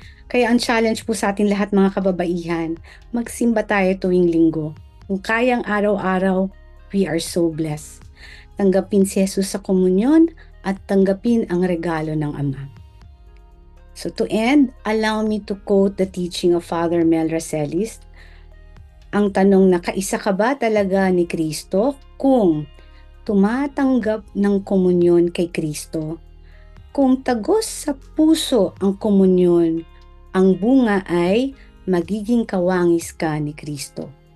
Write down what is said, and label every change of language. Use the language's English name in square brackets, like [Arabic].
[Filipino] Kaya ang challenge po sa ating lahat mga kababaihan, magsimba tayo tuwing linggo. Kung kayang araw-araw, [English] we are so blessed. [Filipino] Tanggapin si Jesus sa komunyon at tanggapin ang regalo ng Ama. [English] So to end, allow me to quote the teaching of Father Mel Racelis. [Filipino] Ang tanong na kaisa ka ba talaga ni Kristo kung tumatanggap ng komunyon kay Kristo? Kung tagos sa puso ang komunyon, ang bunga ay magiging kawangis ka ni Kristo.